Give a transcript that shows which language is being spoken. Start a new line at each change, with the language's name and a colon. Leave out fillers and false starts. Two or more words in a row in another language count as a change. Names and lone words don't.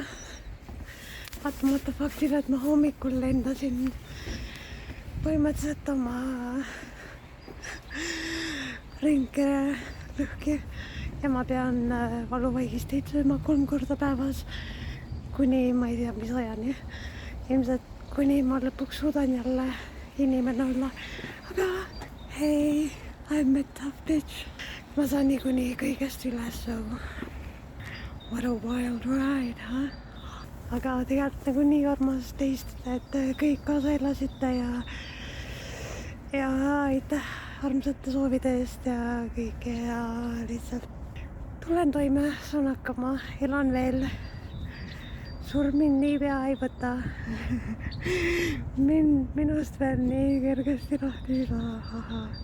Estonian: Vaatamata faktile, et ma hommikul lendasin põhimõtteliselt oma ringkere lõhki ja ma pean valuvaigisteid sööma 3 korda päevas kuni ma ei tea mis ajani. Ilmselt kuni ma lõpuks suudan jälle inimene olla. Aga hei,
English: I'm a tough bitch.
Estonian: Ma saan niikuinii kõigest üles,
English: so what a wild ride, huh?
Estonian: Aga tegelikult nagu nii armas teist, et kõik kaasa elasite ja aitäh armsate soovide eest ja kõike ja lihtsalt tulen toime, saan hakkama, elan veel. Surm mind nii pea ei võta. Minust veel nii kergesti lahti ei saa.